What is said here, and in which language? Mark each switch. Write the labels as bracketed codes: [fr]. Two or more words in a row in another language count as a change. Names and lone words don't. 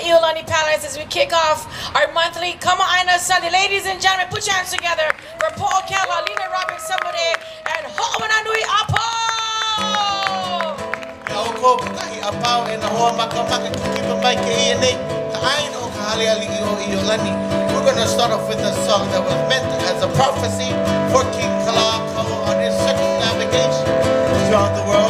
[en] ʻIolani Palace as we kick off our monthly Kamaʻāina Sunday. Ladies and gentlemen, put your hands together for Poʻokela, Lina Robins-Tamure, and Hoʻomanawanui Apo! We're going to start off with a song that was meant as a prophecy for King Kalakaua on his circumnavigation throughout the world.